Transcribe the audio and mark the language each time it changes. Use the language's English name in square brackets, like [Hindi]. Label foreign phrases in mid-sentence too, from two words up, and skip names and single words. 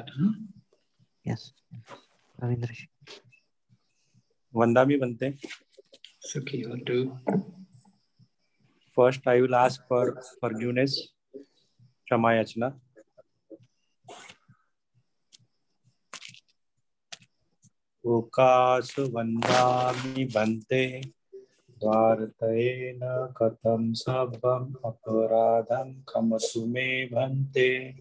[English] Yes. Ravindra. [Pali] Vandami Bante. Sukhi Hotu. [English] First, I will ask for forgiveness. [Pali] Kshamayachna. Okas Vandami Bante. Dvartayena katam sabham aparadham khamatu me bhante.